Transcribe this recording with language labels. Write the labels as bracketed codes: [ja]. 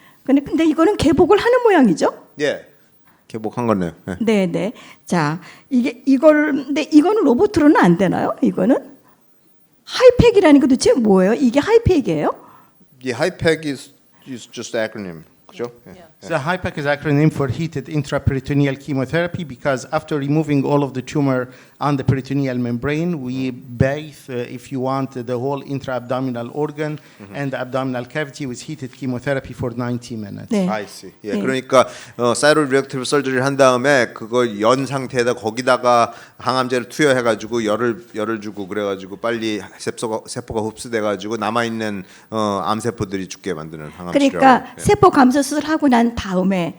[ko] 근데 이거는 개복을 하는 모양이죠? 예, 개복한 거네요. 예. 네, 네. 자, 근데 이거는 로봇으로는 안 되나요? 이거는 하이팩이라는 게 도대체 뭐예요? 이게 하이팩이에요? 이 하이팩 [en] is just acronym, [ko] 그죠? 예. [en] So HIPEC is acronym for heated intraperitoneal chemotherapy because after removing all of the tumor on the peritoneal membrane, we bathe, if you want, the whole intra-abdominal organ and the abdominal cavity with heated chemotherapy for 90 minutes. [ko] 네. [en] I see. 예, [ko] 네. 그러니까 사이로리덕티브 설저리를 한 다음에 그거 연 상태에다 거기다가 항암제를 투여해가지고 열을 주고 그래가지고 빨리 세포가 흡수돼가지고 남아 있는 암세포들이 죽게 만드는 항암 치료. 그러니까 세포 감소 수술하고 난 다음에